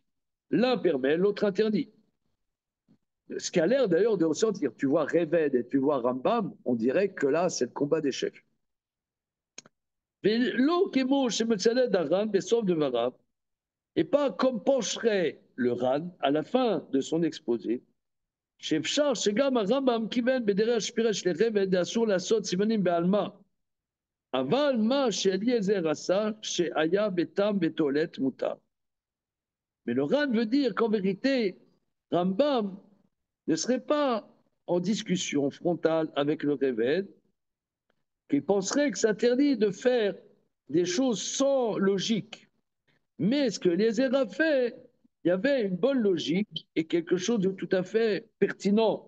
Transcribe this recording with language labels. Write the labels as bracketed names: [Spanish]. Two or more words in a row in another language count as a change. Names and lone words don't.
[French] L'un permet, l'autre interdit. Ce qui a l'air d'ailleurs de ressortir. Tu vois Réved et tu vois Rambam, on dirait que là, c'est le combat des chefs. Et pas comme pencherait le Ran à la fin de son exposé. [Hebrew] שאפשר שגם הרמב"ם כיוון בדרך השפירה של רבד אסור לעשות סימנים בעלמא. אבל מה שאליעזר עשה שהיה בתם בתועלת מותר. [French] Mais le Ran veut dire qu'en vérité, Rambam ne serait pas en discussion frontale avec le Réved, qu'il penserait que c'est interdit de faire des choses sans logique. Mais ce que Eliezer a fait, il y avait une bonne logique et quelque chose de tout à fait pertinent.